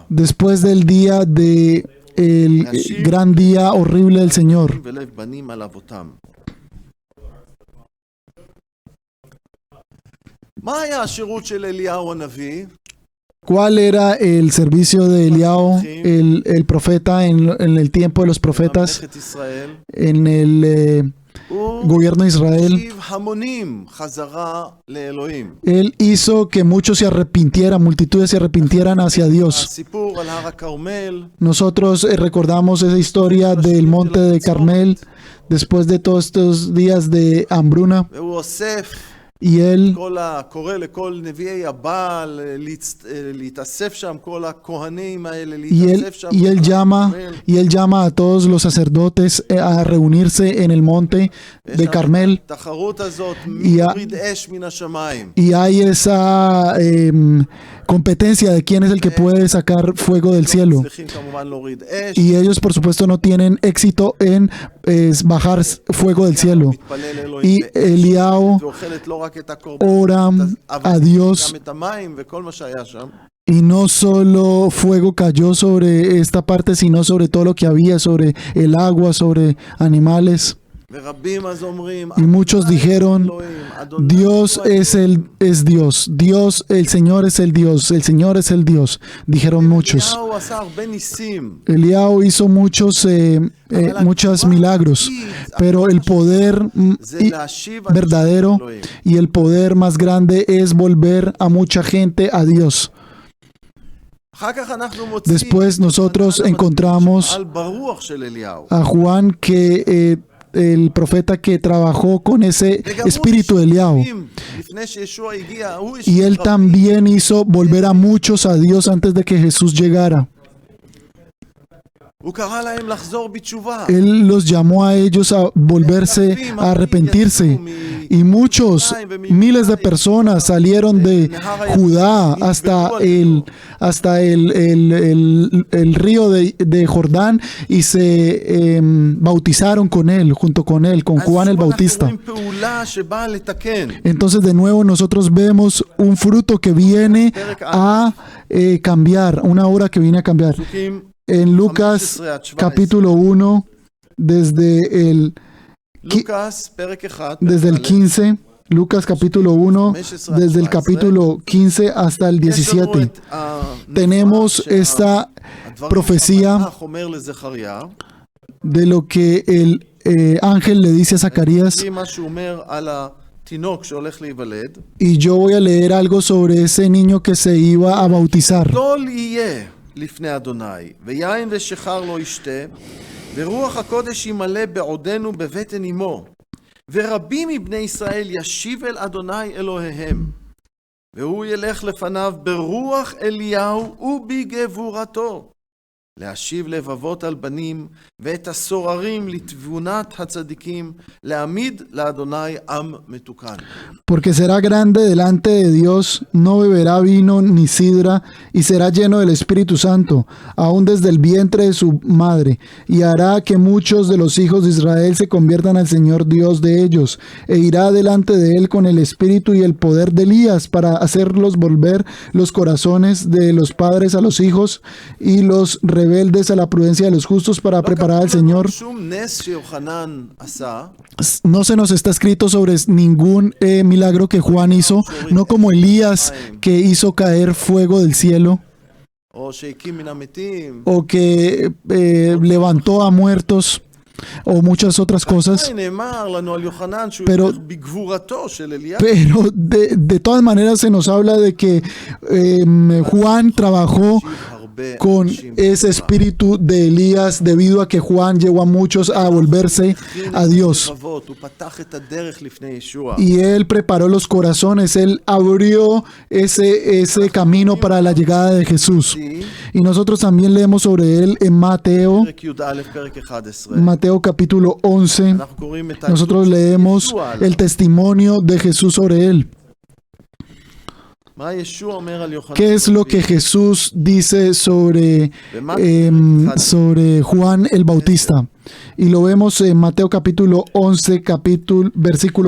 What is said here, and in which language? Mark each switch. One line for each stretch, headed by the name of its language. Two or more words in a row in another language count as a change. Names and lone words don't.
Spanish: después del día de el gran día horrible del Señor.
Hebrew: ולב בנים על אבותם. מה היה השירות של אליהו הנביא?
Spanish: ¿Cuál era el servicio de Eliao, el profeta, en el tiempo de los profetas,
Hebrew: ממלכת ישראל.
Spanish: en el
Hebrew: הוא
Spanish: gobierno de Israel?
Hebrew: השיב המונים חזרה לאלוהים.
Spanish: Él hizo que muchos se arrepintieran, multitudes se arrepintieran hacia Dios.
Hebrew: הסיפור על הר הכרמל,
Spanish: Nosotros recordamos esa historia del monte de Carmel después de todos estos días de hambruna.
Hebrew: והוא אוסף
Spanish: y él
Hebrew: קורא לכל נביאי הבעל להתאסף שם, כל הכהנים האלה
Spanish: y
Hebrew: להתאסף שם.
Spanish: y él llama a todos los sacerdotes a reunirse en el monte de Carmel,
Hebrew: התחרות הזאת,
Spanish: y
Hebrew: מי
Spanish: a-
Hebrew: יוריד אש מן השמיים.
Spanish: y hay esa competencia de quién es el que puede sacar fuego del cielo.
Hebrew: צריכים כמובן להוריד אש.
Spanish: Y ellos, por supuesto, no tienen éxito en bajar fuego del cielo.
Hebrew: מתפלל לאלוהים
Spanish: Y
Hebrew: באש,
Spanish: Eliao
Hebrew: ואוכלת לא רק את הקורבן,
Spanish: ora a Dios,
Hebrew: גם את המים וכל מה שהיה שם.
Spanish: y no solo fuego cayó sobre esta parte, sino sobre todo lo que había, sobre el agua, sobre animales.
Hebrew: ורבים אז אומרים,
Spanish: Y muchos dijeron,
Hebrew: אלוהים, אדוני
Spanish: Dios
Hebrew: הוא האלוהים.
Spanish: es Dios, Dios, el Señor es el Dios, el Señor es el Dios, dijeron muchos.
Hebrew: אליהו עשה הרבה ניסים.
Spanish: Eliao hizo muchos milagros, pero el poder
Hebrew: זה להשיב אנשים
Spanish: verdadero
Hebrew: לאלוהים.
Spanish: y el poder más grande es volver a mucha gente a Dios.
Hebrew: אחר כך אנחנו מוצאים
Spanish: Después nosotros
Hebrew: יוחנן
Spanish: encontramos
Hebrew: שפעל ברוח של אליהו.
Spanish: a Juan, que el profeta que trabajó con ese
Hebrew: וגם הוא
Spanish: espíritu de Eliao,
Hebrew: לפני שישוע הגיע, הוא
Spanish: y él
Hebrew: רבים.
Spanish: también hizo volver a muchos a Dios antes de que Jesús llegara.
Hebrew: הוא קרא להם לחזור בתשובה.
Spanish: Él los llamó a ellos a volverse, a arrepentirse. Y muchos, miles de personas salieron de Judá hasta el río de Jordán y se bautizaron con él, junto con él, con Juan el Bautista.
Hebrew: אנחנו רואים פעולה שבאה לתקן.
Spanish: Entonces de nuevo nosotros vemos un fruto que viene a cambiar, una obra que viene a cambiar.
Hebrew: פסוקים
Spanish: En Lucas capítulo 1, desde el
Hebrew: לוקאס, פרק 1,
Spanish: desde el 15, Lucas capítulo 1, desde el capítulo 15 hasta el 17. Tenemos esta profecía
Hebrew: אומר לזכריה,
Spanish: de lo que el ángel le dice a Zacarías,
Hebrew: מה שהוא אומר על התינוק שהולך להיוולד.
Spanish: y yo voy a leer algo sobre ese niño que se iba a bautizar.
Hebrew: גדול יהיה לפני אדוני, ויין ושכר לא ישתה, ורוח הקודש ימלא בעודנו בבטן אמו, ורבים מבני ישראל ישיב אל אדוני אלוהיהם, והוא ילך לפניו ברוח אליהו ובגבורתו, להשיב לבבות על בנים, ואת הסוררים לתבונת הצדיקים, להעמיד לאדוני עם מתוקן.
Spanish: Porque será grande delante de Dios, no beberá vino ni sidra, y será lleno del Espíritu Santo, aún desde el vientre de su madre, y hará que muchos de los hijos de Israel se conviertan al Señor Dios de ellos, e irá delante de él con el espíritu y el poder de Elías, para hacerlos volver los corazones de los padres a los hijos, y los rebeldes a la prudencia de los justos, para preparar al Señor.
Hebrew: שום נס שיוחנן עשה,
Spanish: No se nos está escrito sobre ningún milagro que Juan hizo, no como Elías, que hizo caer fuego del cielo,
Hebrew: או שהקים מן המתים.
Spanish: o que levantó a muertos, o muchas otras cosas.
Hebrew: נאמר לנו על יוחנן שהוא
Spanish: Pero-
Hebrew: ילך בגבורתו של אליהו.
Spanish: Pero de todas maneras se nos habla de que Juan trabajó
Hebrew: הרבה
Spanish: con
Hebrew: אנשים
Spanish: ese espíritu de Elías, debido a que Juan llevó a muchos a volverse a Dios.
Hebrew: לבבות, הוא פתח את הדרך לפני ישוע.
Spanish: Y él preparó los corazones, él abrió ese camino para la llegada de Jesús. Y nosotros también leemos sobre él en Mateo,
Hebrew: פרק י"א, פרק 11.
Spanish: Mateo capítulo 11.
Hebrew: אנחנו קוראים את
Spanish: Nosotros
Hebrew: העדות של
Spanish: leemos
Hebrew: ישוע עליו.
Spanish: el testimonio de Jesús sobre él.
Hebrew: מה ישוע אומר על יוחנן?
Spanish: ¿Qué es lo que Jesús dice sobre Juan el Bautista? Y lo vemos en Mateo capítulo 11, versículo